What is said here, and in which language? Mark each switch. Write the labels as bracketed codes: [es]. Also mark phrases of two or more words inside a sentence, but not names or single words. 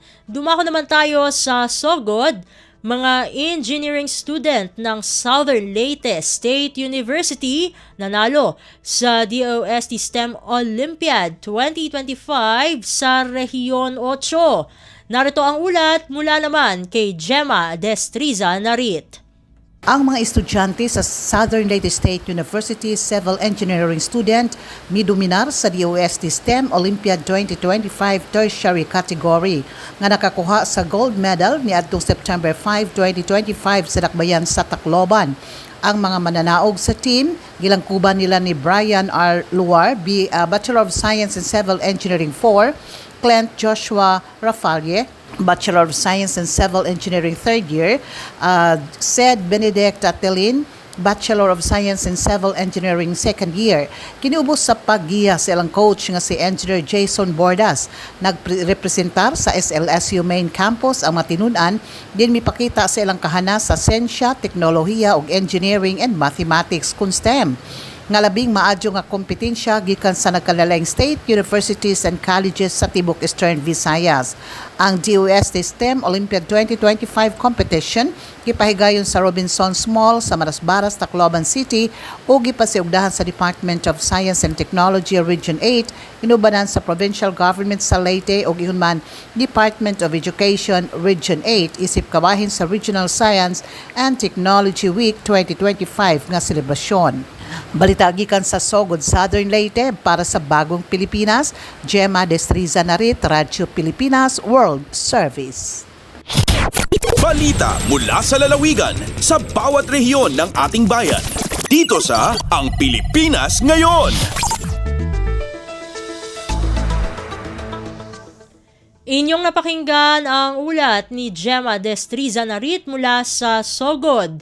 [tl] Dumako naman tayo sa Sogod. Mga engineering student ng Southern Leyte State University nanalo sa DOST STEM Olympiad 2025 sa Rehiyon 8. Narito ang ulat mula naman kay Gemma Destriza Narit. [ceb] Ang mga estudyante sa Southern Leyte State University [en] Civil Engineering student [ceb] midominar sa DOST STEM Olympiad 2025 [en] tertiary category [ceb] nga nakakuha sa [en] gold medal [ceb] ni adtong September 5, 2025 sa dakbayan sa Tacloban. Ang mga mananaog sa team, gilangkuban nila ni Brian R. Luar, Bachelor of Science in Civil Engineering 4, Clint Joshua Rafalle, Bachelor of Science in Civil Engineering [en] 3rd year, [ceb] Sed Benedict Atelin, Bachelor of Science in Civil Engineering [en] 2nd year. [ceb] Kiniubos sa paggiya sa ilang coach nga si Engineer Jason Bordas. Nagrepresentar sa SLSU Main Campus ang matinunan, din mipakita sa ilang kahana sa siyensya, teknolohiya ug [en] engineering and mathematics [ceb] kun STEM. Nga labing maadyo nga kompetensya gikan sa nagkalalayng [en] state universities and colleges [ceb] sa Tibok Eastern Visayas. Ang DOST STEM Olympiad 2025 competition gipahigayon sa Robinsons Mall sa Marasbaras, Tacloban City ug gipasiugdahan sa Department of Science and Technology Region 8, inubanan sa Provincial Government sa Leyte ug ihunman Department of Education Region 8 isip kabahin sa Regional Science and Technology Week 2025 nga selebrasyon. Balita gikan sa Sogod, Southern Leyte para sa Bagong Pilipinas, Gemma Destriza Narit, Radyo Pilipinas World Service. [tl] Balita mula sa lalawigan sa bawat rehiyon ng ating bayan. Dito sa Ang Pilipinas Ngayon. Inyong napakinggan ang ulat ni Gemma Destriza Narit mula sa Sogod.